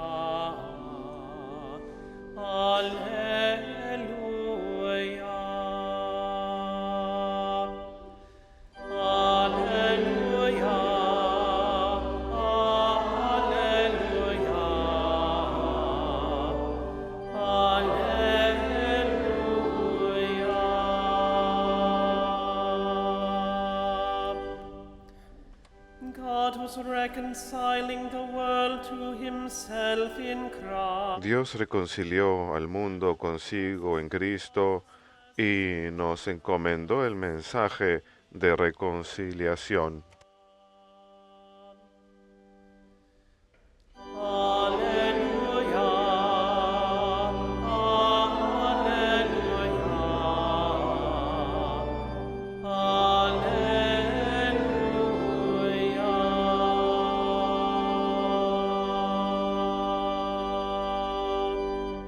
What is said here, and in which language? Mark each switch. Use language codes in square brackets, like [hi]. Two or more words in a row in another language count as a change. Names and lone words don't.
[la] alleluia, alleluia, alleluia. [en] God was reconciling the world to himself in Christ. [es] Dios reconcilió al mundo consigo en Cristo y nos encomendó el mensaje de reconciliación. [la] Alleluia, alleluia, alleluia.